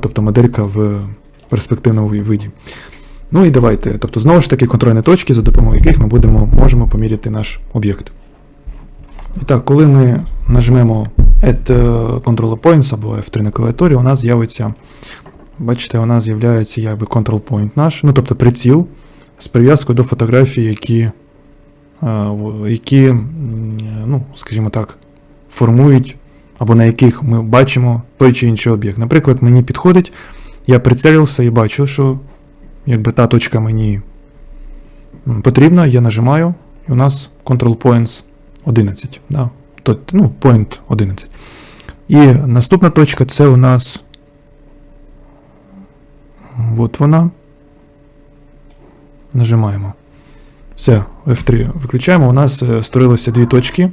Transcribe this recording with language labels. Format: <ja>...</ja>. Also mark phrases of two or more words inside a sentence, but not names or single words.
<uk>Тобто моделька в перспективному виді. Ну і давайте, тобто знову ж таки контрольні точки, за допомогою яких ми можемо поміряти наш об'єкт. І так, коли ми нажмемо</uk> <en>Add Control Points</en> <uk>або F3 на клавіатурі, у нас з'явиться бачите, у нас з'являється якби</uk> <en>control point</en> <uk>наш, ну тобто приціл з прив'язкою до фотографій, які, ну, скажімо так, формують, або на яких ми бачимо той чи інший об'єкт. Наприклад, мені підходить, я прицілився і бачу, що якби та точка мені потрібна, я нажимаю, і у нас</uk> <en>control points</en> <uk>11. Да? Ну, point 11. І наступна точка це у нас от вона. Нажимаємо. Все, F3 виключаємо. У нас створилося дві точки.</uk>